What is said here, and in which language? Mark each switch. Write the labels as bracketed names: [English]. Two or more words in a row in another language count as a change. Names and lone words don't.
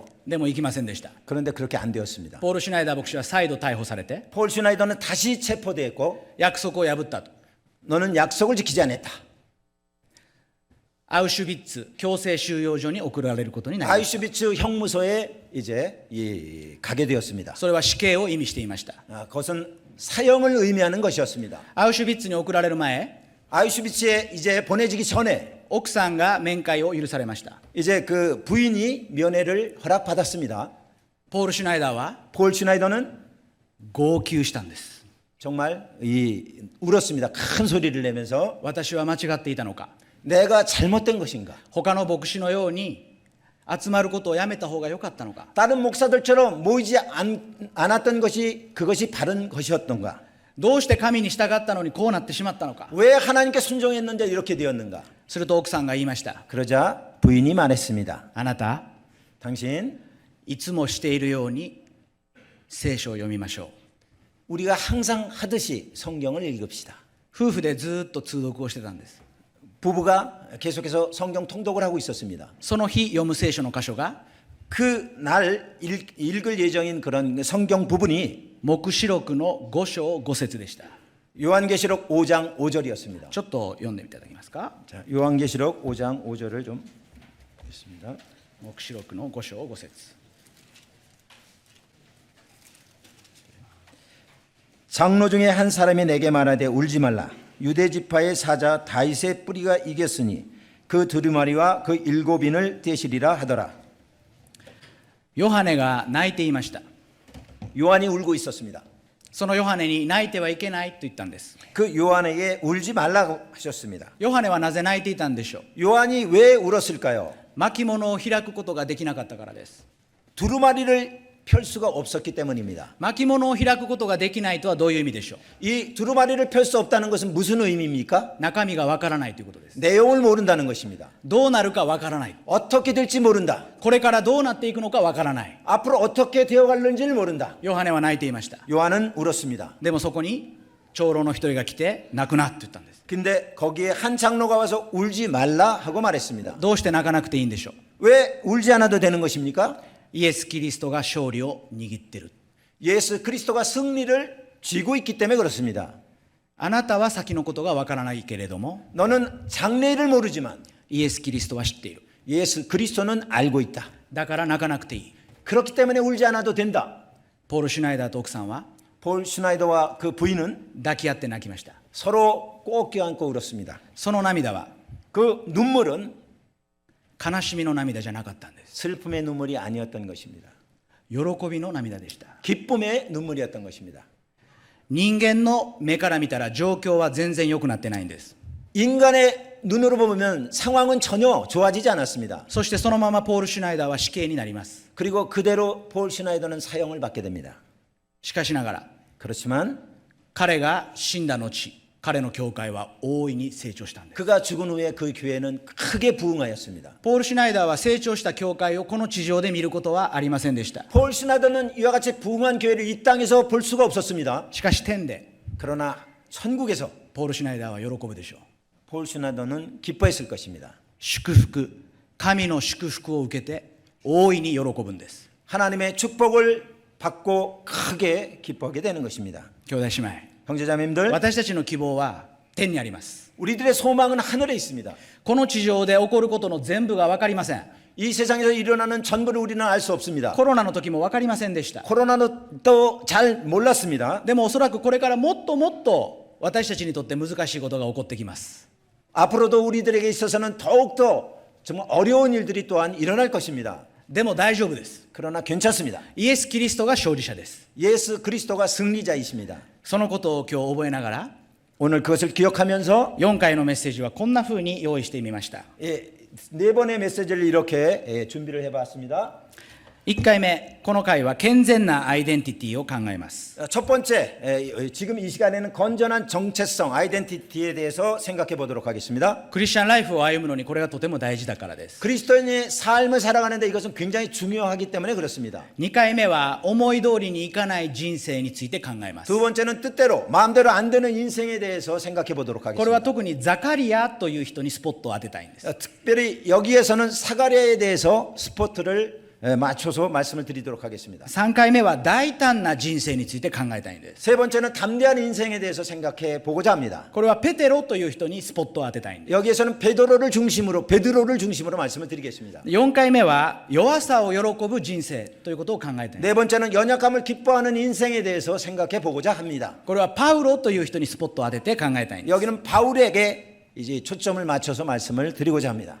[Japanese] でも行きませんでした。 [Korean] 그런데 그렇게 안 되었습니다. [Japanese] ポール・シュナイダー牧師は再度逮捕されて、 [Korean] 폴 슈나이더는 다시 체포됐고 [Japanese] 約束を破ったと。 [Korean] 너는 약속을 지키지 않았다. [Japanese] アウシュビッツ強制収容所に送られることになりました。 [Korean] 아이슈비츠 형무소에 이제 가게 되었습니다. [Japanese] それは死刑を意味していました。 [Korean] 그것은 사형을 의미하는 것이었습니다. [Japanese] アウシュビッツに送られる前、 [Korean] 아이슈비츠에 이제 보내지기 전에 [Japanese] 奥さんが面会を許されました。 [Korean] 이제 그 부인이 면회를 허락받았습니다. [Japanese] ポール・シュナイダーは [Korean] 폴 슈나이더는 [Japanese] 号泣したんです。 [Korean] 정말 울었습니다. 큰 소리를 내면서 [Japanese] 私は間違っていたのか。 [Korean] 내가 잘못된 것인가? [Japanese] 他の牧師のように集まることをやめた方が良かったのか。 [Korean] 다른 목사들처럼 모이지 않았던 것이 그것이 바른 것이었던가? [Japanese] どうして神に従ったのにこうなってしまったのか。 [Korean] 왜 하나님께 순종했는데 이렇게 되었는가? [Japanese] すると奥さんが言いました。 [Korean] 그러자 부인이 말했습니다. [Japanese] あなた、 [Korean] 당신 [Japanese] いつもしているように聖書を読みましょう。 [Korean] 우리가 항상 하듯이 성경을 읽읍시다. [Japanese] 夫婦でずっと通読をしてたんです。 [Korean] 부부가 계속해서 성경 통독을 하고 있었습니다. [Japanese] その日読む聖書の箇所が [Korean] 그 날 읽을 예정인 그런 성경 부분이 [Japanese] 黙示録の5章5節でした。 [Korean] 요한계시록 5장 5절이었습니다. [Japanese] ちょっと読んでいただけますか。 [Korean] 자, 요한계시록 5장 5절을 좀 보겠습니다. [Japanese] 黙示録の5章5節。 [Korean] 장로 중에 한 사람이 내게 말하되 울지 말라. 유대 지파의 사자 다윗의 뿌리가 이겼으니 그 두루마리와 그 일곱인을 떼시리라 하더라. [Japanese] ヨハネが泣いていました。 [Korean] 요한이 울고 있었습니다. [Japanese] そのヨハネに泣いてはいけないと言ったんです。 [Korean] 그 요한에게 울지 말라고 하셨습니다. [Japanese] ヨハネはなぜ泣いていたんでしょう。 [Korean] 요한이 왜 울었을까요? [Japanese] 巻物を開くことができなかったからです。 [Korean] 두루마리를 펼 수가 없었기 때문입니다. [Japanese] 巻物を開くことができないとはどういう意味でしょう。 [Korean] 이 두루마리를 펼 수 없다는 것은 무슨 의미입니까? [Japanese] 中身がわからないということです。 [Korean] 내용을 모른다는 것입니다. [Japanese] どうなるかわからない。 [Korean] 어떻게 될지 모른다. [Japanese] これからどうなっていくのかわからない。 [Korean] 앞으로 어떻게 되어갈는지를 모른다. [Japanese] ヨハネは泣いていました。 [Korean] 요한은 울었습니다. [Japanese] でもそこに長老の一人が来て泣くなって言ったんです。 [Korean] 근데 거기에 한 장로가 와서 울지 말라 하고 말했습니다. [Japanese] どうして泣かなくていいんでしょう。 [Korean] 왜 울지 않아도 되는 것입니까? [Japanese] イエス・キリストが勝利を握ってる。 [Korean] 예수 그리스도가 승리를 쥐고 있기 때문에 그렇습니다. [Japanese] あなたは先のことがわからないけれども、 [Korean] 너는 장래를 모르지만 [Japanese] イエス・キリストは知っている。 [Korean] 예수 그리스도는 알고 있다. [Japanese] だから泣かなくていい。 [Korean] 그렇기 때문에 울지 않아도 된다. [Japanese] ポール・シュナイダーと奥さんは [Korean] 폴 슈나이더와 그 부인은 [Japanese] 抱き合って泣きました。 [Korean] 서로 꼭 껴안고 울었습니다. [Japanese] その涙は [Korean] 그 눈물은 [Japanese] 悲しみの涙じゃなかったんです。 [Korean] 슬픔의 눈물이 아니었던 것입니다. [Japanese] 喜びの涙でした。 [Korean] 기쁨의 눈물이었던 것입니다. [Japanese] 人間の目から見たら状況は全然良くなってないんです。 [Korean] 인간의 눈으로 보면 상황은 전혀 좋아지지 않았습니다. [Japanese] そしてそのままポール・シュナイダーは死刑になります。 [Korean] 그리고 그대로 폴 슈나이더는 사형을 받게 됩니다. [Japanese] しかしながら [Korean] 그렇지만 [Japanese] 彼が死んだ後、彼の教会は大いに成長したんです。 [Korean] 그가 죽은 후에 그 교회는 크게 부흥하였습니다. [Japanese] ポール・シュナイダーは成長した教会をこの地上で見ることはありませんでした。 [Korean] 폴 슈나이더는 이와 같이 부흥한 교회를 이 땅에서 볼 수가 없었습니다. [Japanese] しかし天で [Korean] 그러나 천국에서 [Japanese] ポール・シュナイダーは喜ぶでしょう。 [Korean] 폴 슈나이더는 기뻐했을 것입니다. [Japanese] 祝福、神の祝福を受けて大いに喜ぶんです。 [Korean] 하나님의 축복을 받고 크게 기뻐하게 되는 것입니다. [Japanese] 兄弟姉妹、 [Korean] 형제자매님들, [Japanese] 私たちの希望は天にあります。 [Korean] 우리들의 소망은 하늘에 있습니다. [Japanese] この地上で起こることの全部が分かりません。 [Korean] 이 세상에서 일어나는 전부를 우리는 알 수 없습니다. [Japanese] コロナの時も分かりませんでした。 [Korean] 코로나도 잘 몰랐습니다. [Japanese] でもおそらくこれからもっともっと私たちにとって難しいことが起こってきます。 [Korean] 앞으로도 우리들에게 있어서는 더욱더 정말 어려운 일들이 또한 일어날 것입니다. [Japanese] でも大丈夫です。 [Korean] 그러나 괜찮습니다. [Japanese] イエス・キリストが勝利者です。 [Korean] 예수 그리스도가 승리자이십니다. [Japanese] そのことを今日覚えながら [Korean] 오늘 그것을 기억하면서 [Japanese] 4 回のメッセージはこんな風に用意してみました。 [Korean] 네 번의 메시지를 이렇게 준비를 해봤습니다. [Japanese] 1 回目、この回は健全なアイデンティティを考えます。 [Korean] 첫 번째, 지금 이 시간에는 건전한 정체성, 아이덴티티에 대해서 생각해 보도록 하겠습니다. [Japanese] クリスチャンライフを歩むのにこれがとても大事だからです。 [Korean] 그리스도인의 삶을 살아가는데 이것은 굉장히 중요하기 때문에 그렇습니다. [Japanese] 2 回目は思い通りにいかない人生について考えます。 [Korean] 두 번째는 뜻대로, 마음대로 안 되는 인생에 대해서 생각해 보도록 [Japanese] これは [Korean] 하겠습니다. [Japanese] 特にザカリアという人にスポットを当てたいんです。 [Korean] 특별히 여기에서는 사가랴에 대해서 스포트를 맞춰서 말씀을 드리도록 하겠습니다. [Japanese] 3 回目は大胆な人生について考えたいんです。 [Korean] 세 번째는 담대한 인생에 대해서 생각해 보고자 합니다. [Japanese] これはペテロという人にスポットを当てたいんです。 [Korean] 여기에서는 베드로를 중심으로 말씀을 드리겠습니다. [Japanese] 4 回目は弱さを喜ぶ人生ということを考えたいんです。 [Korean] 네 번째는 연약함을 기뻐하는 인생에 대해서 생각해 보고자 합니다. [Japanese] これはパウロという人にスポットを当てて考えたいんです。 [Korean] 여기는 바울에게 이제 초점을 맞춰서 말씀을 드리고자 합니다.